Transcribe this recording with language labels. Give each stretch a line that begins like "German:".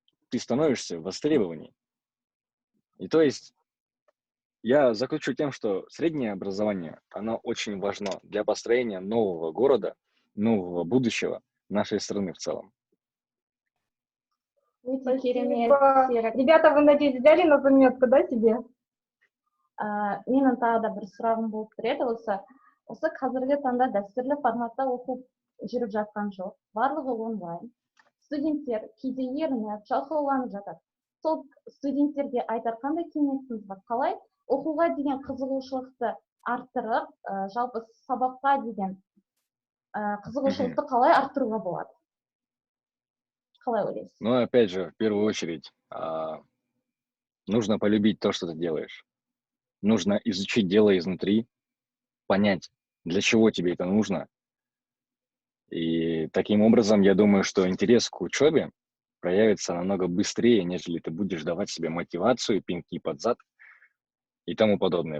Russian: Ты становишься востребованней. И то есть я заключу тем, что среднее образование, оно очень важно для построения нового города, нового будущего нашей страны в целом. Спасибо. Ребята, вы, надеюсь, взяли на заметку, да, себе?
Kazakh: Менің тағы да бір сұрағым болып тұр еді, осы қазіргі таңда дәстүрлі форматта оқу жүріп жатқан жоқ, барлығы онлайн. Студенттер кейде ерініп, жалқауланып жатады. Сол студенттерге айтар қандай кеңесіңіз бар? Қалай оқуға деген қызығушылықты арттырып, жалпы сабаққа деген қызығушылықты қалай арттыруға болады? Қалай ойлайсыз?
Russian: Ну, опять же, в первую очередь, нужно полюбить то, что ты делаешь. Нужно изучить дело изнутри, понять, для чего тебе это нужно. И таким образом, я думаю, что интерес к учебе проявится намного быстрее, нежели ты будешь давать себе мотивацию, пинки под зад и тому подобное.